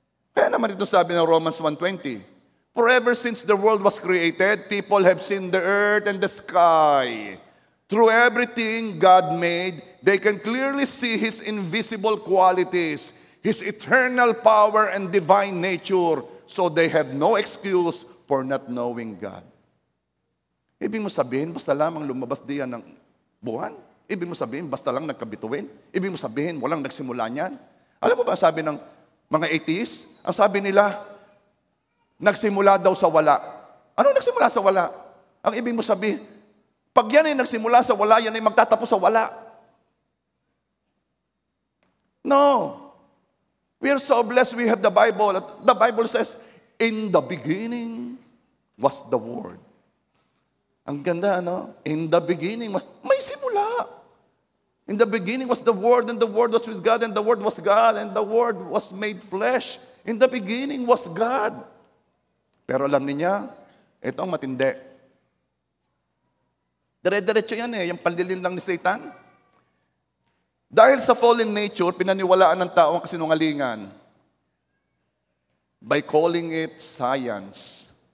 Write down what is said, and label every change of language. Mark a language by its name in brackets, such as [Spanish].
[Filipino] Kaya naman ito sabi ng [English] Romans 1:20, for ever since the world was created, people have seen the earth and the sky. Through everything God made, they can clearly see His invisible qualities, His eternal power and divine nature, so they have no excuse for not knowing God. [Filipino] Ibig mo sabihin, basta lamang lumabas diyan ng buwan? Ibig mo sabihin, basta lang nagkabituin? Ibig mo sabihin, walang nagsimula niyan? Alam mo ba sabi ng mga atheists? Ang sabi nila, nagsimula daw sa wala. Ano nagsimula sa wala? Ang ibig mo sabihin, pag yan ay nagsimula sa wala, yan ay magtatapos sa wala. [English] No. We are so blessed we have the Bible. The Bible says, in the beginning was the Word. [Filipino] Ang ganda, ano? [English] In the beginning, [Filipino] may simula. [English] In the beginning was the Word, and the Word was with God, and the Word was God, and the Word was made flesh. In the beginning was God. [Filipino] Pero alam niya, ito ang matindi. Dire-diretso yan yung panlilin lang ni Satan. Dahil sa fallen nature, pinaniwalaan ng tao ang kasinungalingan [English] by calling it science.